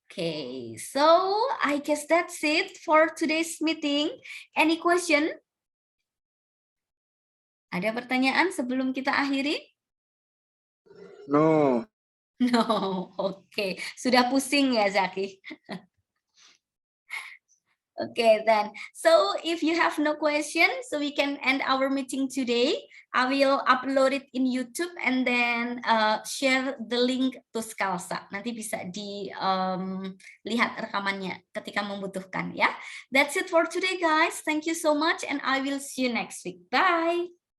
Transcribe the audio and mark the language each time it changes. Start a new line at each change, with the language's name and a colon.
English: Okay, so I guess that's it for today's meeting. Any question?
Indonesian: Ada pertanyaan sebelum kita akhiri?
English: No.
Indonesian: No, oke. Sudah pusing ya Zaki?
English: Okay, then. So if you have no questions, so we can end our meeting today. I will upload it in YouTube and then share the link to Scalza.
Indonesian: Nanti bisa dilihat rekamannya ketika membutuhkan ya.
English: That's it for today, guys. Thank you so much, and I will see you next week. Bye.